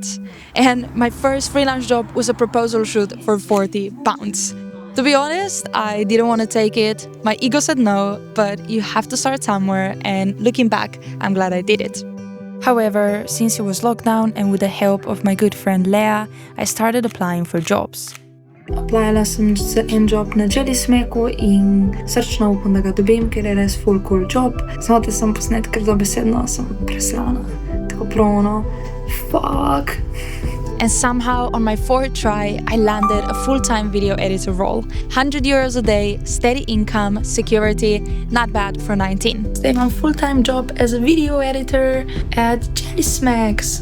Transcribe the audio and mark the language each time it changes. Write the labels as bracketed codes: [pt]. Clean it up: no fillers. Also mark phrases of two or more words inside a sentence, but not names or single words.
[en] And my first freelance job was a proposal shoot for £40. To be honest, I didn't want to take it. My ego said no, but you have to start somewhere, and looking back, I'm glad I did it. However, since it was lockdown and with the help of my good friend Leah, I started applying for jobs. [sl] Applyala sem za en job na Lisjaku in srčno upam, da ga dobim, ker je res full [en] cool job. [sl] Samo da sem posnet, ker dobesedno sem presrana. Tako prono. Fuck. [en] And somehow, on my 4th try, I landed a full-time video editor role. 100 euros a day, steady income, security, not bad for 19. Stay on full-time job as a video editor at Lisjak.